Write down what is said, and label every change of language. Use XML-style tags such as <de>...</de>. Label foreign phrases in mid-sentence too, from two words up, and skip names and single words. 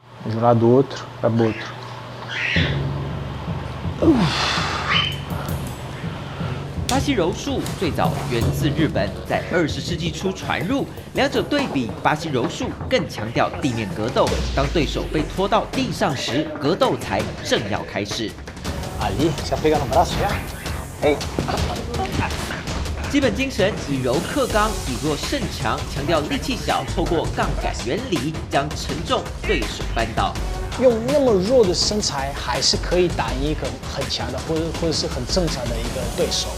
<pt>De um lado outro, para outro.</pt> <zh>巴西柔术最早源自日本，在20世纪初传入。两者对比，巴西柔术更强调地面格斗，当对手被拖到地上时，格斗才正要开始。</zh> <pt>Ali, já pega no braço já? Ei.</pt> <zh>基本精神以柔克刚，以弱胜强，强调力气小，透过杠杆原理将沉重对手扳倒。用那么弱的身材，还是可以打赢一个很强的，或者是很正常的一个对手。</zh>